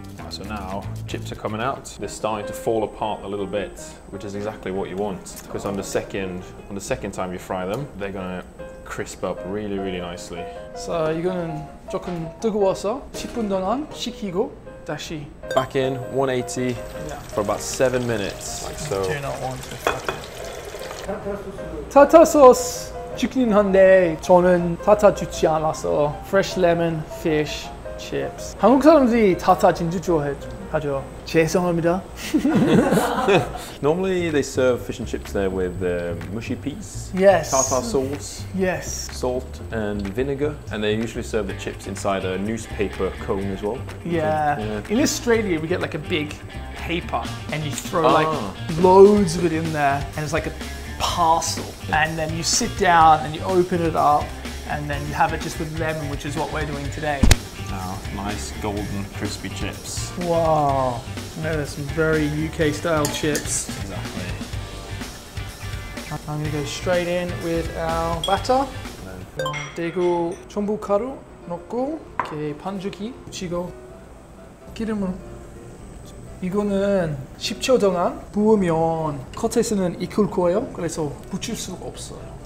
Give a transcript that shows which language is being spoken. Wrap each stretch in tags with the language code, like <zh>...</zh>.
<en>So now chips are coming out. They're starting to fall apart a little bit, which is exactly what you want. Because on the second time you fry them, they're gonna crisp up really nicely. So</en> <ko>이거는 조금 뜨거워서 10분 동안 식히고 다시</ko> <en>back in 180 for about 7 minutes, like so. Do not want to.</en> <ko>타타 소스 찍긴 한데 저는 타타 주지 않아서</ko> <en>fresh lemon fish chips.</en> <ko>한국 사람들이 타타 진짜 좋아하죠. 죄송합니다.</ko> <en>Normally they serve fish and chips there with mushy peas, yes, tartar sauce, yes, salt and vinegar, and they usually serve the chips inside a newspaper cone as well. Yeah. In Australia we get like a big paper and you throw like loads of it in there and it's like a parcel, and then you sit down and you open it up and then you have it just with lemon, which is what we're doing today. Now, nice golden crispy chips. Wow, there's some very UK style chips. Exactly. I'm going to go straight in with our batter.</en> <ko>대구 전분가루 넣고 이렇게 반죽이 묻히고 기름을 이거는 10초 동안 부으면 겉에서는 익을 거예요. 그래서 붙일 수가 없어요.</ko>